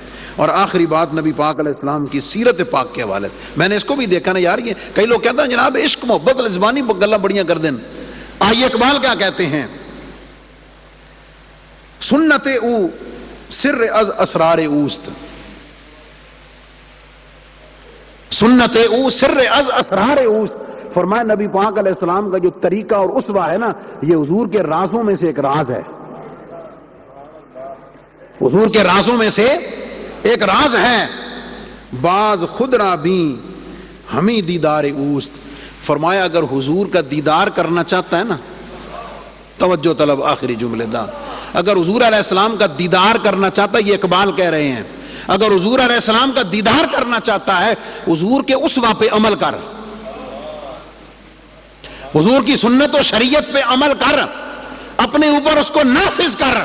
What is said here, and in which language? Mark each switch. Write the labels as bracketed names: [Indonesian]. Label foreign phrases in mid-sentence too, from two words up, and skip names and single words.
[Urdu] اور آخری بات نبی پاک علیہ السلام کی سیرت پاک کے حوالے سے، میں نے اس کو بھی دیکھا نا یار، یہ کئی لوگ کہتے ہیں جناب عشق محبت زبانی [Punjabi] گلا بڑیاں کر دیں۔ [Urdu] آئیے اقبال کیا کہتے ہیں، [Persian] سنت او سر از اسرار اوست، سنت او سر از اسرار اوست، [Urdu] فرمایا نبی پاک علیہ السلام کا جو طریقہ اور اسوہ ہے نا، یہ حضور کے رازوں میں سے ایک راز ہے، حضور کے رازوں میں سے ایک راز ہے۔ [Persian] باز خود را بھی ہمیں دیدار اوست، [Urdu] فرمایا اگر حضور کا دیدار کرنا چاہتا ہے نا، توجہ طلب آخری جملے دا، اگر حضور علیہ السلام کا دیدار کرنا چاہتا ہے، یہ اقبال کہہ رہے ہیں، اگر حضور علیہ السلام کا دیدار کرنا چاہتا ہے، حضور کے اسوہ پہ عمل کر، حضور کی سنت و شریعت پہ عمل کر، اپنے اوپر اس کو نافذ کر۔